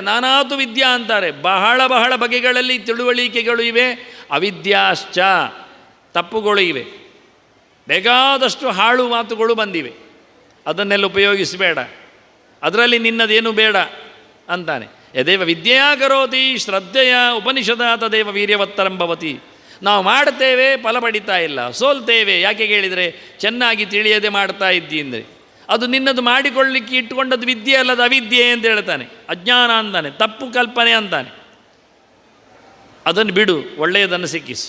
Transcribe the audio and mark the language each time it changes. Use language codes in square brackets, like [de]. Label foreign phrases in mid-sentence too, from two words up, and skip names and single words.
[sa] ನಾನಾತು ವಿದ್ಯಾ [kn] ಅಂತಾರೆ. ಬಹಳ ಬಗೆಗಳಲ್ಲಿ ತಿಳುವಳಿಕೆಗಳು ಇವೆ. ಅವಿದ್ಯಾಶ್ಚ, ತಪ್ಪುಗಳು ಇವೆ. ಬೇಕಾದಷ್ಟು ಹಾಳು ಮಾತುಗಳು ಬಂದಿವೆ. ಅದನ್ನೆಲ್ಲ ಉಪಯೋಗಿಸಬೇಡ, ಅದರಲ್ಲಿ ನಿನ್ನದೇನು ಬೇಡ ಅಂತಾನೆ. [sa] ಯದೇವ ವಿದ್ಯೆಯಾ ಕರೋತಿ ಶ್ರದ್ಧೆಯ ಉಪನಿಷದ ತದೇವ ವೀರ್ಯವತ್ತರಂ ಭವತಿ. [kn] ನಾವು ಮಾಡ್ತೇವೆ, ಫಲ ಪಡಿತಾ ಇಲ್ಲ, ಸೋಲ್ತೇವೆ. ಯಾಕೆ ಕೇಳಿದರೆ ಚೆನ್ನಾಗಿ ತಿಳಿಯದೆ ಮಾಡ್ತಾ ಇದ್ದಿ ಅಂದರೆ ಅದು ನಿನ್ನದು ಮಾಡಿಕೊಳ್ಳಿಕ್ಕೆ ಇಟ್ಟುಕೊಂಡದ್ದು ವಿದ್ಯೆ ಅಲ್ಲದ ಅವಿದ್ಯೆ ಅಂತ ಹೇಳ್ತಾನೆ, ಅಜ್ಞಾನ ಅಂತಾನೆ, ತಪ್ಪು ಕಲ್ಪನೆ ಅಂತಾನೆ. ಅದನ್ನು ಬಿಡು, ಒಳ್ಳೆಯದನ್ನು ಸಿಕ್ಕಿಸು.